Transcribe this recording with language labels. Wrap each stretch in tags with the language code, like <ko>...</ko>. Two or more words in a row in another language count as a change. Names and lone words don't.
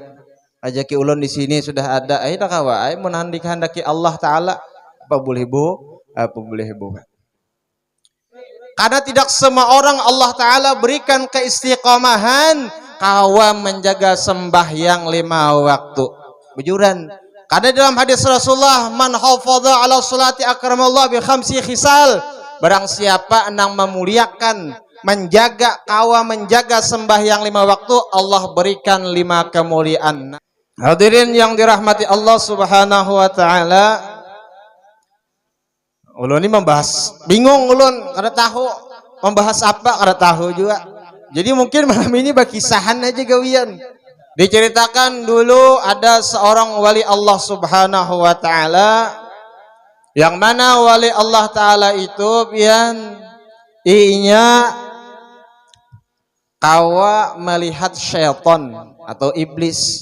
<bjn>Kajaki ulun di sini sudah ada. Dah kawa, mun handiki Allah Taala apa boleh bu? Apa boleh bu?</bjn> <id>Karena tidak semua orang Allah Taala berikan keistiqomahan kawa menjaga sembahyang 5 waktu.</id> <bjn>Bujuran. Karena dalam hadis Rasulullah,</bjn> <ar>من حافظ على الصلاة أكرمه الله بـ5 خصال.</ar> <id>Barang siapa yang memuliakan, menjaga sembahyang 5 waktu, Allah berikan 5 kemuliaan. Hadirin yang dirahmati Allah</id> <ar>سبحانه وتعالى.</ar> <bjn>Ulun ini membahas, bingung ulun, kada tahu membahas apa, kada tahu juga. Jadi mungkin malam ini berkisahan aja gawian. Diceritakan dulu ada seorang wali Allah</bjn> <ar>سبحانه وتعالى</ar> <bjn>yang mana wali Allah Taala itu pian inya kawa melihat syaitan atau iblis.</bjn>